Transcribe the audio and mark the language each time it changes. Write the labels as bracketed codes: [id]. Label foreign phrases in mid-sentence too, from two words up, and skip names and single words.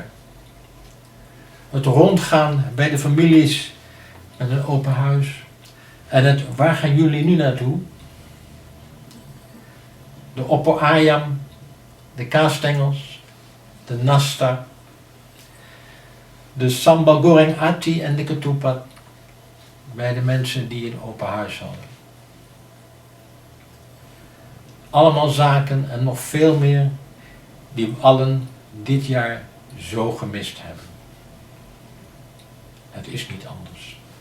[nl] Het rondgaan bij de families met een open huis. En het waar gaan jullie nu naartoe? De [id] oppo ayam, [nl] de kaasstengels, de nasta, de [id] sambal goreng ati [nl] en de ketupat bij de mensen die een open huis hadden. Allemaal zaken en nog veel meer die we allen dit jaar zo gemist hebben. Het is niet anders.